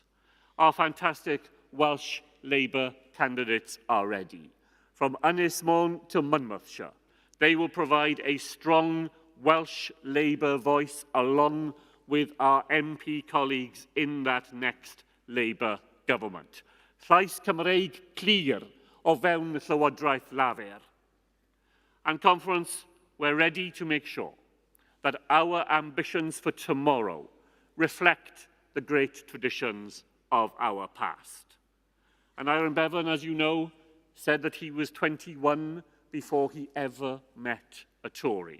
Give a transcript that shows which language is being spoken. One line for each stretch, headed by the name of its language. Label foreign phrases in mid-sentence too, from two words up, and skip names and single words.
English: Our fantastic Welsh Labour candidates are ready. From Ynys Môn to Monmouthshire, they will provide a strong Welsh Labour voice along with our MP colleagues in that next Labour government.
Welsh: Llais Cymreig clir o fewn y Llywodraeth Lafur.
English: And Conference, we're ready to make sure that our ambitions for tomorrow reflect the great traditions of our past. And Aaron Bevan, as you know, said that he was 21 before he ever met a Tory.